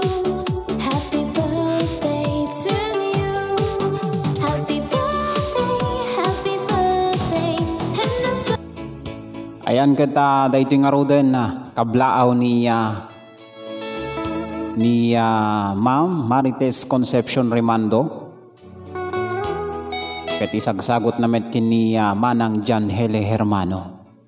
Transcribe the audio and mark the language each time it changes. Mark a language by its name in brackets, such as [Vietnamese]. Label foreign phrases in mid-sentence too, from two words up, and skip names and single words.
[English] Happy birthday to you. Happy birthday, and the stars. [Iloko] Ayan kita dahito nga roden kablaaw ni Ma'am Marites Concepcion Rimando. Ket isagsagot namet kini Manang John Hele Hermano.